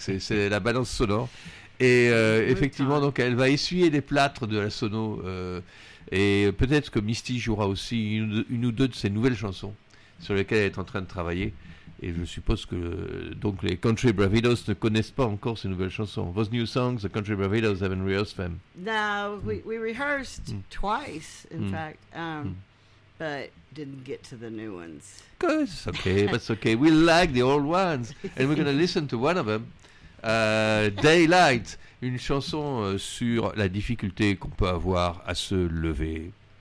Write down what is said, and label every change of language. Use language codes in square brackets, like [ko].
[fr] C'est la balance sonore. Et effectivement, donc, elle va essuyer les plâtres de la sono. Et peut-être que Misty jouera aussi une ou deux de ses nouvelles chansons sur lesquelles elle est en train de travailler. Et je suppose que donc les Country Bravidos ne connaissent pas encore ces nouvelles chansons. [en] Those new songs, the Country Bravidos haven't rehearsed them. No, we rehearsed twice, in fact, but didn't get to the new ones. Good, it's okay, but it's okay. We like the old ones, and we're going to listen to one of them. [fr] Daylight, une chanson sur la difficulté qu'on peut avoir à se lever